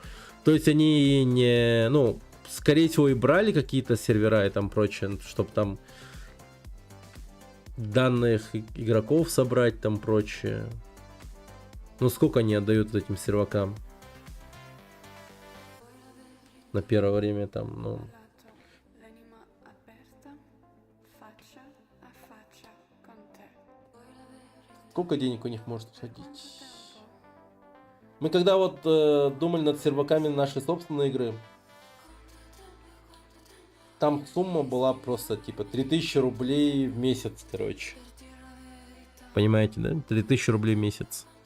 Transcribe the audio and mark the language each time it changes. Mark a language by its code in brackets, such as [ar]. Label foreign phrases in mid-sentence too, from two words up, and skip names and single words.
[ru] То есть они не, ну, скорее всего, и брали какие-то сервера и там прочее, чтобы там данных игроков собрать, там прочее. Ну, сколько они отдают этим сервакам? На первое время там, ну... [it] L'anima aperta, faccia a faccia con te. [ru] Сколько денег у них может уходить? Мы когда вот думали над серваками нашей собственной игры, там сумма была просто типа 3000 рублей в месяц, короче. Понимаете, да? 3000 рублей в месяц.